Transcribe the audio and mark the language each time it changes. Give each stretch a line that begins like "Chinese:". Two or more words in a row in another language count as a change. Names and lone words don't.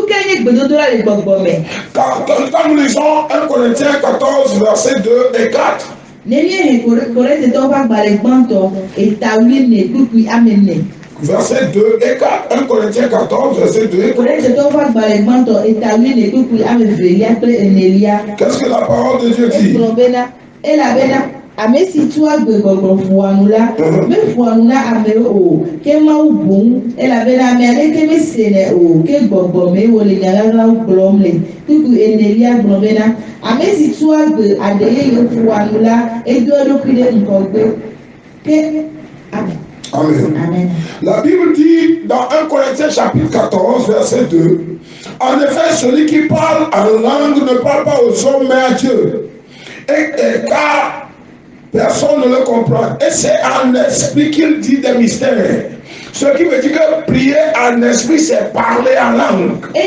French: Quand nous lisons 1 Corinthiens 14, versets 2 et 4. Verset 2 et 4, 1 Corinthiens 14, verset 2 et 4. Qu'est-ce que la parole de Dieu dit?
Ewe: Amesi tua gbegbogbɔ fuanula me fuanula ame o ke mawu boŋ elabena ame aɖe ke mesene o ke gbɔgbɔ me wole nyagãgãwo gblɔm le tutu enelia gblɔ bena ame si tua gbe aɖe eye fuanula edo eɖokui ɖe ŋgɔgbe ke amen.
French: Amen. Amen. La Bible dit dans 1 Corinthiens chapitre 14 verset 2, en effet celui qui parle en langue ne parle pas aux hommes mais à Dieu, et car personne ne le comprend. Et c'est en esprit qu'il dit des mystères. Ce qui veut dire que prier en esprit, c'est parler en langue.